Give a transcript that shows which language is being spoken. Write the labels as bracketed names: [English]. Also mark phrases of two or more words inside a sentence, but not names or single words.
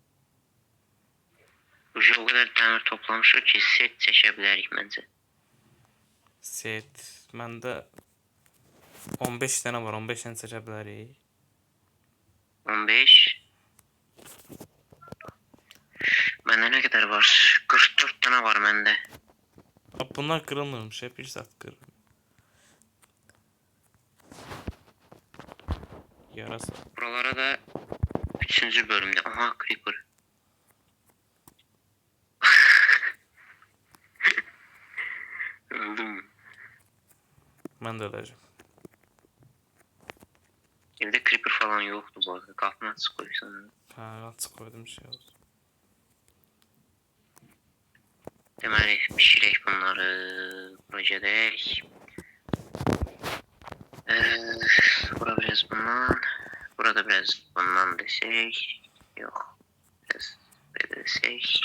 [Azerbaijani] O kadar dəmir toplamışıq ki, set çəkə bilərik məncə. Set. Məndə 15 dənə var. 15 dənə çəkə bilərik. 15. Məndə nə qədər var? 44 dənə var məndə. [Turkish] Bunlar kırılmırmış. Hep bir saat kırılır. Yarasa. Buralara da 3. bölümde. Aha, creeper. Öldüm. Ben de öleceğim. Evde creeper falan yoktu bu arada. Kapını açık koysan. Ha, açık koydum şey oldu. [Azerbaijani] Deməli, pişirək bunları. Projedək. Bura biraz bundan. Burada biraz bundan desək. Yox. Biraz belə desək.